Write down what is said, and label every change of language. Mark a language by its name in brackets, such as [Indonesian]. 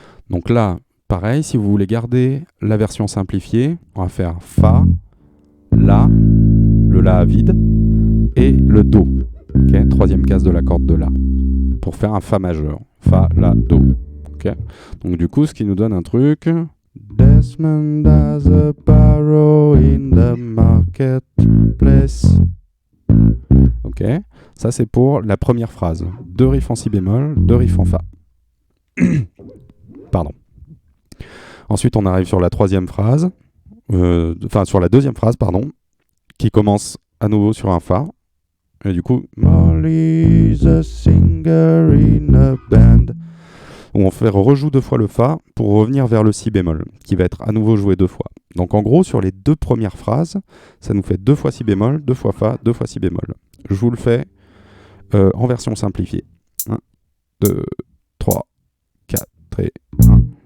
[French] Donc là, pareil, si vous voulez garder la version simplifiée, on va faire Fa, La, le La à vide, et le Do, okay, 3e case de la corde de La, pour faire un Fa majeur. Fa, La, Do. Okay. Donc du coup, ce qui nous donne un truc. [English] Desmond has a barrow in the marketplace. [French] Ok, ça c'est pour la première phrase. 2 riffs en si bémol, 2 riffs en Fa. Pardon. Ensuite, on arrive sur la 3e phrase, sur la 2e phrase, pardon, qui commence à nouveau sur un Fa. Et du coup, [English] Molly's a singer in a band. [French] Où on fait rejoue 2 fois le Fa pour revenir vers le si bémol, qui va être à nouveau joué 2 fois. Donc en gros, sur les 2 premières phrases, ça nous fait 2 fois si bémol, 2 fois Fa, 2 fois si bémol. Je vous le fais en version simplifiée. 1, 2, 3, 4 et 1.